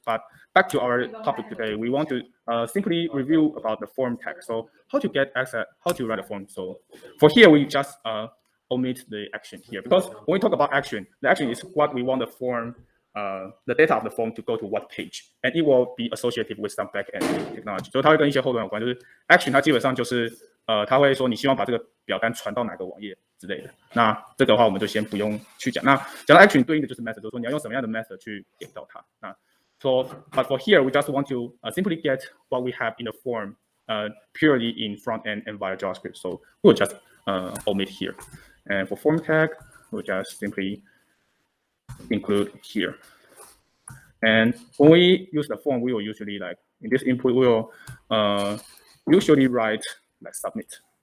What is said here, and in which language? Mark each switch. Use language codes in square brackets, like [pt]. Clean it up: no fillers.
[en] But back to our topic today, we want to simply review about the form tag. So how to get access, how to write a form. So for here we just omit the action here, because when we talk about action, the action is what we want the form, the data of the form to go to what page, and it will be associated with some backend technology. [zh] 所以它会跟一些后端有关，就是 action 它基本上就是它会说你希望把这个表单传到哪个网页之类的。那这个的话我们就先不用去讲。那讲到 action 对应的就是 method， 就是说你要用什么样的 method 去点到它。 [en] 那 but for here we just want to simply get what we have in the form purely in front end and via JavaScript. So we'll just omit here. And for form tag, we'll just simply include here. And when we use the form, we will usually in this input, we will usually write submit.